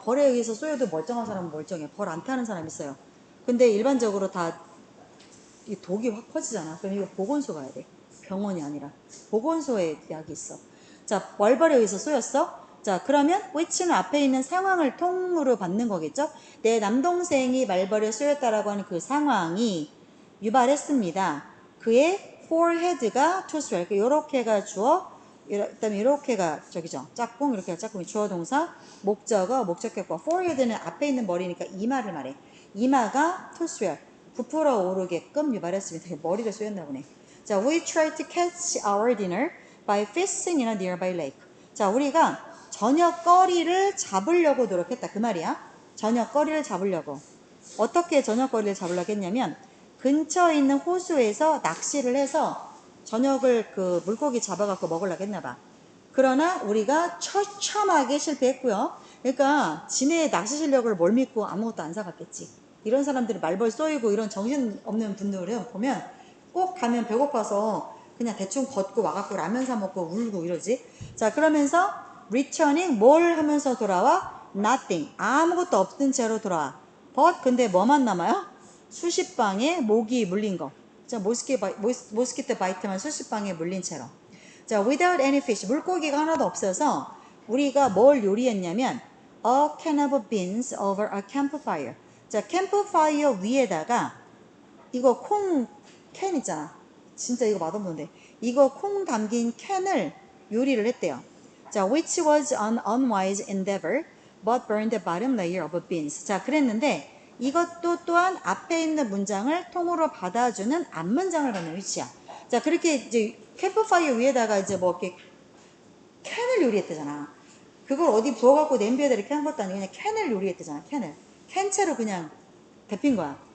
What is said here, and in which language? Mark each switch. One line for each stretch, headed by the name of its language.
Korean: 벌에 의해서 쏘여도 멀쩡한 사람은 멀쩡해. 벌 안 타는 사람이 있어요. 근데 일반적으로 다 이 독이 확 퍼지잖아. 그럼 이거 보건소 가야 돼. 병원이 아니라. 보건소에 약이 있어. 자, 말벌에 의해서 쏘였어? 자, 그러면 which는 앞에 있는 상황을 통으로 받는 거겠죠? 내 남동생이 말벌에 쏘였다라고 하는 그 상황이 유발했습니다. 그의 forehead가
English: to swell.
Korean: 요렇게가 주어, 그다음에 이렇게가 짝꿍, 이렇게가 짝꿍이 주어 동사, 목적어, 목적격과 forehead는 앞에 있는 머리니까 이마를 말해. 이마가
English: to swell.
Korean: 부풀어 오르게끔 유발했습니다. 머리를 쏘였나 보네.
English: 자, we tried to catch our dinner by fishing in a nearby lake.
Korean: 자, 우리가 저녁거리를 잡으려고 노력했다. 그 말이야. 저녁거리를 잡으려고. 어떻게 저녁거리를 잡으려고 했냐면 근처에 있는 호수에서 낚시를 해서 저녁을 그 물고기 잡아갖고 먹으려고 했나봐. 그러나 우리가 처참하게 실패했고요. 그러니까 지네 낚시 실력을 뭘 믿고 아무것도 안 사갔겠지. 이런 사람들이 말벌 쏘이고 이런 정신없는 분들은 보면 꼭 가면 배고파서 그냥 대충 걷고 와갖고 라면 사 먹고 울고 이러지. 자, 그러면서 returning 뭘 하면서 돌아와? nothing 아무것도 없던 채로 돌아와. but 근데 뭐만 남아요? 수십 방에 모기 물린 거. 자, 모스키토 바이트만 수십 방에 물린 채로.
English: 자, without any fish,
Korean: 물고기가 하나도 없어서 우리가 뭘 요리했냐면
English: a can of beans over a campfire.
Korean: 자, 캠프파이어 위에다가 이거 캔 있잖아. 진짜 이거 맛없는데. 이거 콩 담긴 캔을 요리를 했대요.
English: 자, which was an unwise endeavor, but burned the bottom layer of beans.
Korean: 자, 그랬는데 이것도 또한 앞에 있는 문장을 통으로 받아주는 앞문장을 갖는 위치야. 자, 그렇게 이제 캠프파이어 위에다가 이제 뭐 이렇게 캔을 요리했대잖아. 그걸 어디 부어갖고 냄비에다 이렇게 한 것도 아니고 그냥 캔을 요리했대잖아. 캔채로 그냥 데핀 거야.